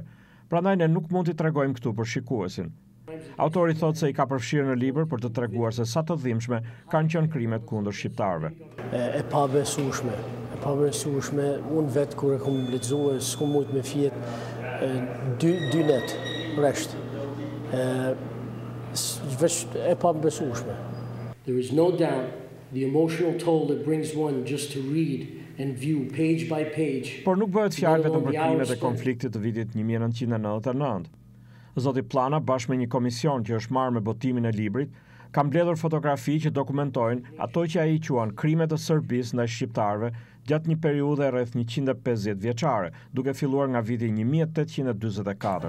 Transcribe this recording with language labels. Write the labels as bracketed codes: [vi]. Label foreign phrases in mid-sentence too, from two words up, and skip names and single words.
[sq] Prandaj ne nuk mund t'i tregojmë këtu për shikuesin. Autori thotë se i ka përfshirë në libër për të treguar se sa të dhimbshme kanë qenë krimet kundër shqiptarëve. E pabesueshme. Unë vetë kur e kam lexuar, s'kam mujt me fjet dy net rresht. E pabesueshme. [en] There is no doubt the emotional toll that brings one just to read and view page by page. [sq] Por nuk bëhet fjalë vetëm për krimet e konfliktit të vitit 1999. Zoti Plana bashkë me një komision që është marrë me botimin e librit, ka mbledhur fotografi që dokumentojnë ato që ai quan krimet e Serbisë ndaj shqiptarëve gjatë një periudhe rreth 150 vjeçare, duke filluar nga viti 1844.